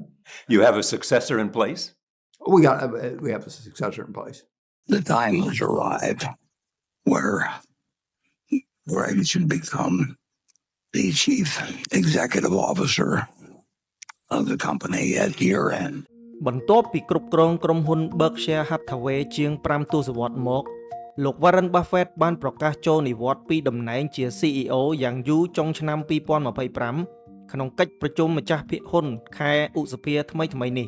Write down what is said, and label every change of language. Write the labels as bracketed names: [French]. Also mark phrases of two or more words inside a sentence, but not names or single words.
[English] You have a successor in place? We have a successor in place. The time has arrived where Greg should become the chief executive officer of the company at year-end. [Khmer] បន្ទាប់ពីគ្រប់គ្រងក្រុមហ៊ុន Berkshire Hathaway ជាង5ទសវត្សរ៍មកលោក Warren Buffett បានប្រកាសចូលនិវត្តន៍ពីតំណែងជា CEO យ៉ាងយូរចុងឆ្នាំ2025ក្នុងកិច្ចប្រជុំម្ចាស់ភាគហ៊ុនខែឧសភាថ្មីៗនេះ